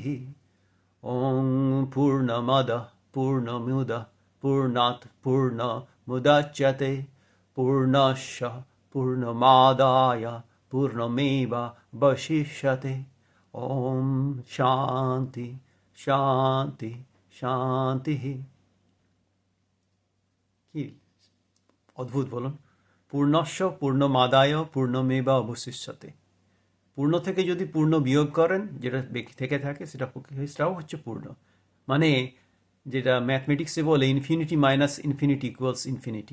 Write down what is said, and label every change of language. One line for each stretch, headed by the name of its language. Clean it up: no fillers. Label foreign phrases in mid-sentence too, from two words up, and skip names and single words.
Sanskrit: ॐ पूर्णमदः पूर्णमिदः पूर्णात् पूर्णमुदच्यते पूर्णस्य पूर्णमादाय पूर्णमेवावशिष्यते। ॐ शान्ति शान्ति শান্তিः।
Bangla: কি অদ্ভুত বলুন,
Sanskrit: পূর্ণস্য পূর্ণমাদায় পূর্ণমেবা অবশিষ্যতে।
Bangla: পূর্ণ থেকে যদি পূর্ণ বিয়োগ করেন, যেটা থেকে থাকে সেটাও হচ্ছে পূর্ণ। মানে যেটা ম্যাথমেটিক্সে বলে
English: infinity minus infinity equals infinity.